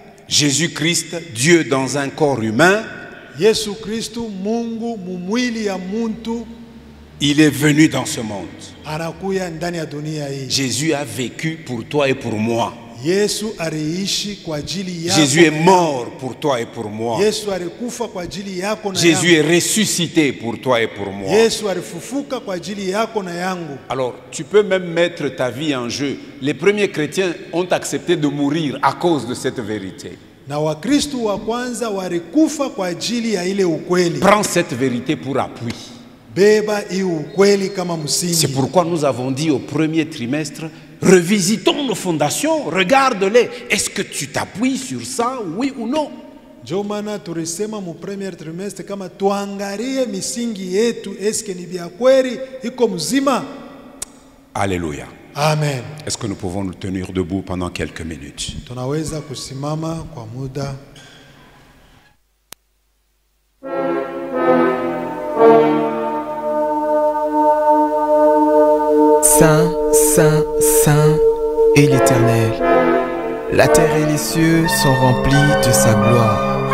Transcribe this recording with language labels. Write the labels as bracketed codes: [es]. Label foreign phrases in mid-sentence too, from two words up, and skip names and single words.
[fr] Jésus-Christ, Dieu dans un corps humain, [sw] Yesu Kristu Mungu mumwili ya muntu [fr] il est venu dans ce monde. [sw] anakuya ndani ya dunia hii. [fr] Jésus a vécu pour toi et pour moi. [sw] Yesu aliishi kwa ajili yako. [fr] Jésus est mort pour toi et pour moi. [sw] Yesu alikufa kwa ajili yako na [fr] Jésus [sw] yangu. [fr] est ressuscité pour toi et pour moi. [sw] Yesu alifufuka kwa ajili yako na yangu. [fr] Alors, tu peux même mettre ta vie en jeu. Les premiers chrétiens ont accepté de mourir à cause de cette vérité. [sw] Na Wakristu wa kwanza walikufa kwa ajili ya ile ukweli. [fr] Prends cette vérité pour appui. [sw] Beba hii ukweli kama msingi. [fr] C'est pourquoi nous avons dit au premier trimestre, revisitons nos fondations, regarde-les. Est-ce que tu t'appuies sur ça, oui ou non? [sw] Ndio maana tulisema mu [fr] premier trimestre [sw] kama tuangalie misingi yetu, eske ni vya kweli iko mzima. [fr] Alléluia. Amen. Est-ce que nous pouvons nous tenir debout pendant quelques minutes? [sw] Tunaweza kusimama kwa muda. [fr] Saint, Saint, Saint est l'Éternel. La terre et les cieux sont remplis de sa gloire.